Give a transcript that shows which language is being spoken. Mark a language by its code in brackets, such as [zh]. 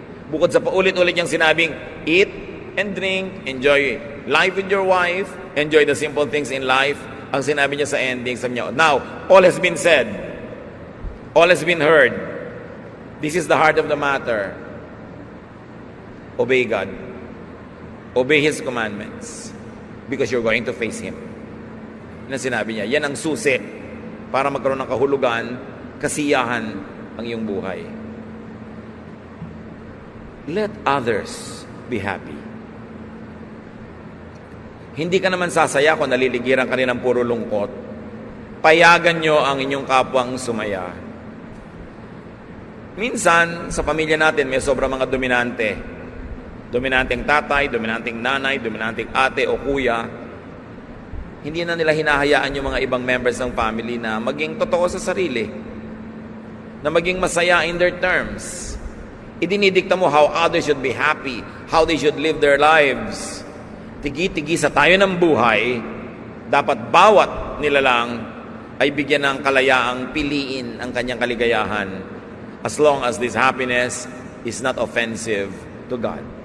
[tl] Bukod sa paulit-ulit niyang sinabing, eat and drink, enjoy life with your wife, enjoy the simple things in life, ang sinabi niya sa ending, sabi niya, [en] now, all has been said, all has been heard. This is the heart of the matter. Obey God. Obey His commandments. Because you're going to face Him. [tl] Yan ang sinabi niya. Yan ang susi para magkaroon ng kahulugan, kasiyahan ang iyong buhay. [en] Let others be happy. [tl] Hindi ka naman sasaya kung naliligiran ka rin ng puro lungkot. Payagan nyo ang inyong kapwang sumaya. Minsan, sa pamilya natin, may sobrang mga dominante. Dominanteng tatay, dominanteng nanay, dominanteng ate o kuya. Hindi na nila hinahayaan yung mga ibang members ng family na maging totoo sa sarili. Na maging masaya [en] in their terms. [tl] Idinidikta mo [en] how others should be happy, how they should live their lives. [tl] Tigi-tigi sa tayo ng buhay, dapat bawat nilalang ay bigyan ng kalayaang piliin ang kanyang kaligayahan [en] as long as this happiness is not offensive to God.